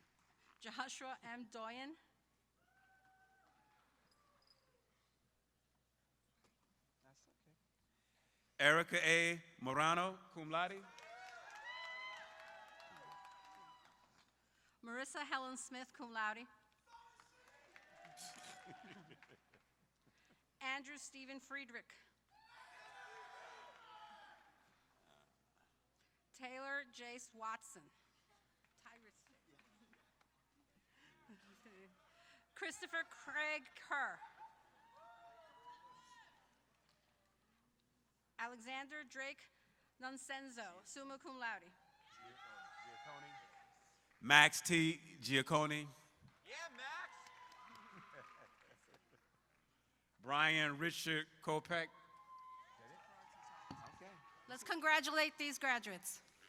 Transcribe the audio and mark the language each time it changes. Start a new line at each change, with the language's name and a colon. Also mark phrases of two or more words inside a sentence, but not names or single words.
English: Joshua M. Doyen. Erica A. Morano,
Latin: cum laude.
English: Marissa Helen Smith,
Latin: cum laude.
English: Andrew Stephen Friedrich. Taylor Jace Watson. Christopher Craig Kerr. Alexander Drake Nunsenzo,
Latin: summa cum laude.
English: Max T. Giacconi. Yeah, Max. Brian Richard Kopek. Let's congratulate these graduates.